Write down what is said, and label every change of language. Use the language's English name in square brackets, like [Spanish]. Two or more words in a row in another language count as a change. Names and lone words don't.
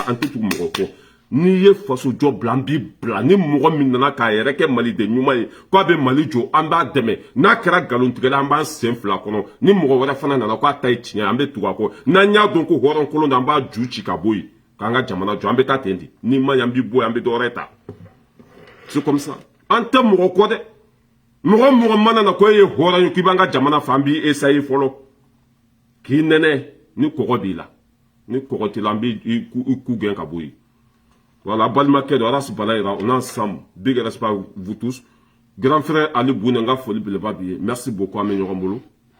[Bambara] an tɛ tugu mɔgɔ kɔ n'i ye faso jɔ bila an b'i bila ni mɔgɔ min nana k'a yɛrɛ kɛ maliden ɲuman ye k'a bɛ Mali jɔ an b'a dɛmɛ n'a kɛra nkalontigɛla an b'an sen fila kɔnɔ ni mɔgɔ wɛrɛ fana nana k'a ta ye tiɲɛ an bɛ tugu a kɔ n'an y'a dɔn ko hɔrɔnkolon don an b'a ju ci ka bɔ yen k'an ka jamana jɔ an bɛ taa ten de n'i ma ɲi an b'i bɔ yen an bɛ dɔ wɛrɛ ta [French] c'est comme ça [Bambara] an tɛ mɔgɔ kɔ dɛ mɔgɔ mana na ko e ye hɔrɔn ye k'i b'an ka jamana fɛ an b'i essayer fɔlɔ k'i nɛnɛ ni kɔgɔ b'i la ni kɔgɔ t'i la an b'i ku gɛn ka bɔ yen voilà balimakɛ dɔ Arasi Balayira [French] on ensemble [English] big respect [French] à vous tous grand frère [Bambara] Ali Boune n ka foli beleba b'i ye [French] merci beaucoup [Bambara] an bɛ ɲɔgɔn bolo